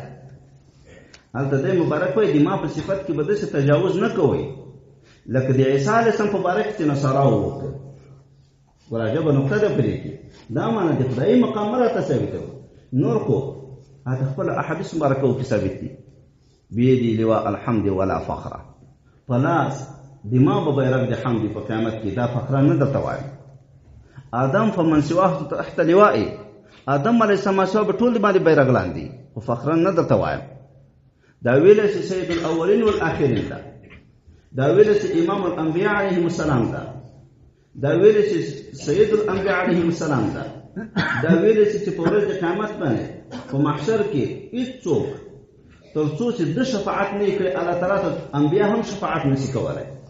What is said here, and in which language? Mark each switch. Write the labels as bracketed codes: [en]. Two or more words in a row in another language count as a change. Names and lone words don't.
[ps] هلته دی مبارک وایي د ما په صفت کې به داسې تجاوز نه کوئ لکه د عیسی [ar] علیه السلام [ps] په باره کې چې نصاراو وکړل. ګوره عجبه نقطه ده پرې کې، دا معنی د خدایي مقام راته ثابتوي. نور خو هغه خپل احادیث مبارکو کې ثابت دي. [ar] بیدي لواء الحمد ولا فخره، [ps] په لاس د ما به بیرغ د حمد په قیامت کې، دا فخره نه درته وایم. آدم [ar] فمن سواه تحت لوائي، [ps] آدم [ar] علیه السلام [ps] سوا به ټول د باندې بیرغ لاندې، خو فخره نه درته وایم. دا ویلی چې [ar] سید الاولین والآخرین [ps] ده، دا ویلی چې [ar] امام الانبیاء علیهم السلام [ps] ده، دا ویلی چې [ar] سید الانبیاء علیهم السلام [ps] ده، دا ویلی چې په ورځ د قیامت باندې په محشر کې هېڅوک تر څو چې د شفاعت نه کړي [ar] الله تعالی [ps] ته انبیا هم شفاعت نشي کولی.